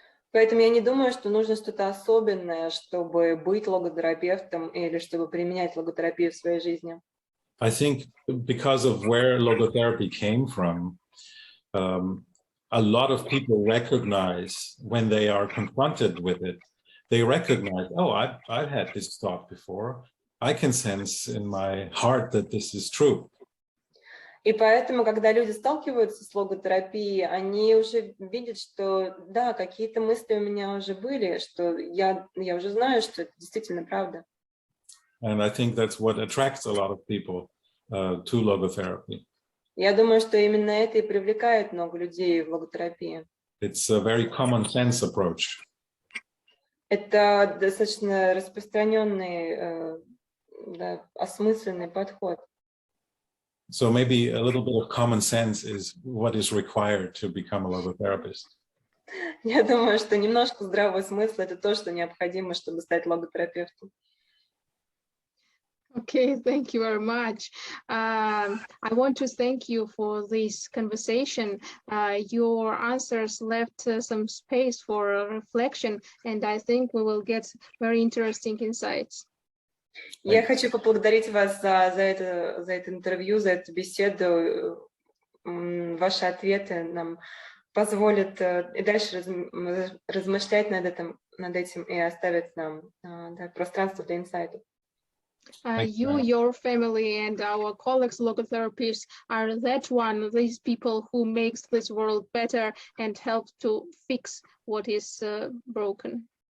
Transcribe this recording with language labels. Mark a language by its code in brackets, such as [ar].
[ru] Поэтому я не думаю, что нужно что-то особенное, чтобы быть логотерапевтом или чтобы применять логотерапию в своей жизни. [en] I think because of where logotherapy came from, a lot of people recognize when they are confronted with it, they recognize, oh, I've had this thought before. I can sense in my heart that this is true. [ru] И поэтому, когда люди сталкиваются с логотерапией, они уже видят, что да, какие-то мысли у меня уже были, что я уже знаю, что это действительно правда. [en] And I think that's what attracts a lot of people to logotherapy. [ru] Я думаю, что именно это и привлекает много людей в логотерапии. [en] It's a very common sense approach. [ru] Это достаточно распространенный, осмысленный подход. [en] So maybe a little bit of common sense is what is required to become a logotherapist. [ru] Я думаю, что немножко здравого смысла – это то, что необходимо, чтобы стать логотерапевтом. [en] Okay, thank you very much. I want to thank you for this conversation. Your answers left some space for reflection, and I think we will get very interesting insights. [ru] Я хочу поблагодарить вас за это интервью, за эту беседу. Ваши ответы нам позволят и дальше размышлять над этим и оставят нам пространство для инсайтов. [en] You, your family, and our colleagues, logotherapists, are these people who makes this world better and help to fix what is broken.